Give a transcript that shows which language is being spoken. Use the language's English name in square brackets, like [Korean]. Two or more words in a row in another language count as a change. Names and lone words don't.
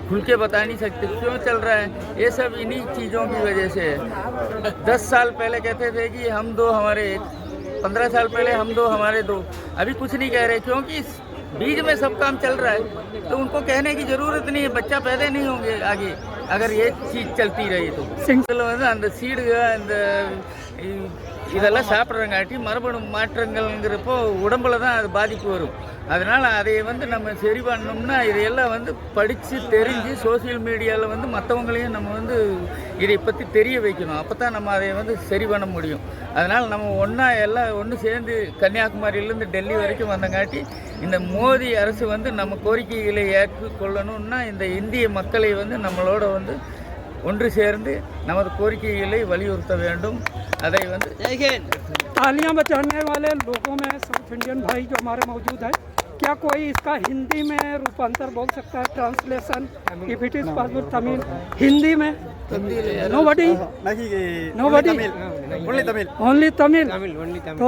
[Hindi] खुल के बता नहीं सकते क्यों चल रहा है। ये सब इन्हीं चीज़ों की वजह से है। 10 साल पहले कहते थे कि हम दो हमारे एक, 15 साल पहले हम दो हमारे दो। अभी कुछ नहीं कह रहे, क्योंकि इस बीच में सब काम चल रहा है। तो उनको कहने की ज़रूरत नहीं है, बच्चा पैदा नहीं होंगे आगे अगर ये चीज़ चलती रही तो। [Tamil] அந்த சீடுக அந்த இதெல்லாம் சாப்பிட்றங்காட்டி மறுபடியும் மாற்றங்கள்ங்கிறப்போ உடம்புல தான் அது பாதிப்பு வரும். அதனால் அதை வந்து நம்ம சரி பண்ணோம்னா இதையெல்லாம் வந்து படித்து தெரிஞ்சு [English] social media [Tamil] வந்து மற்றவங்களையும் நம்ம வந்து இதை பற்றி தெரிய வைக்கணும். அப்போ தான் நம்ம அதை வந்து சரி பண்ண முடியும். அதனால் நம்ம எல்லாம் ஒன்று சேர்ந்து கன்னியாகுமரியிலேருந்து டெல்லி வரைக்கும் வந்தங்காட்டி இந்த மோடி அரசு வந்து நம்ம கோரிக்கைகளை ஏற்றுக்கொள்ளணும்னா இந்த இந்திய மக்களை வந்து நம்மளோட வந்து ஒன்று சேர்ந்து நமது கோரிக்கைகளை வலியுறுத்த வேண்டும். அதை வந்து [Hindi] तालियां बजाने वाले लोगों में [English] South Indian [Hindi] भाई जो हमारे मौजूद है, क्या कोई इसका हिंदी में रूपांतर बोल सकता है? [English] translation if it is possible तमिल, हिंदी में? nobody, only तमिल। तो